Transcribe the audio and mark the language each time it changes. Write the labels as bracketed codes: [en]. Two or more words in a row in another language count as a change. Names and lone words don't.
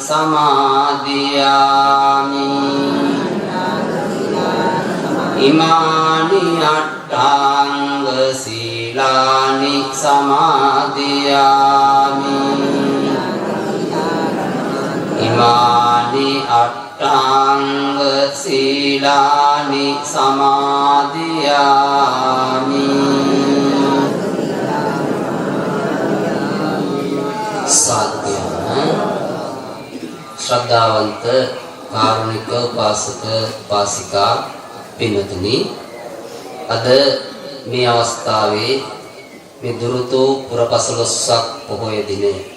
[pi] සමාදියාමි ඉමානි අට්ඨාංග සීලානි සමාදියාමි ඉමානි අට්ඨාංග සීලානි [si] සමාදියාමි සාධ්‍ය ශ්‍රද්ධාවන්ත කාරුණික උපාසක උපාසිකා පින්වතුනි අද මේ අවස්ථාවේ මේ දුරුතු පුරපසළොස්වක පොහොය දිනය